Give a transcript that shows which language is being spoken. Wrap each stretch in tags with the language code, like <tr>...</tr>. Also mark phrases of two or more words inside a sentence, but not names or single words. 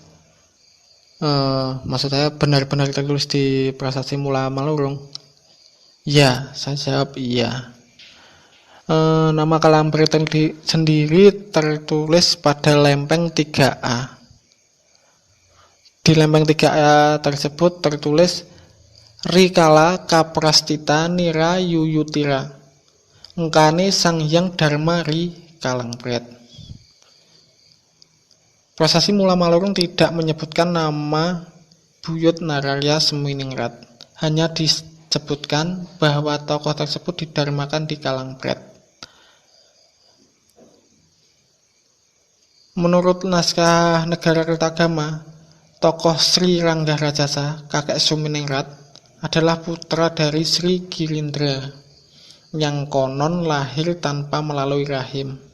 <id>Maksud saya benar-benar tertulis di Prasasti Mula Malurung? Ya, saya jawab iya. Nama Kalangbret sendiri tertulis pada lempeng 3A. Di lempeng 3A tersebut tertulis</id> <kaw>Rikala Kaprastita Nira Yuyutira Engkane Sang Hyang Dharma Ri Kalangbret.</kaw> <id>Prasasti Mula Malurung tidak menyebutkan nama Buyut Nararya Suminingrat. Hanya disebutkan bahwa tokoh tersebut didharmakan di Kalangbret. Menurut naskah Negara Kertagama, tokoh Sri Ranggarajasa, kakek Suminingrat, adalah putra dari Sri Girindra yang konon lahir tanpa melalui rahim.</id>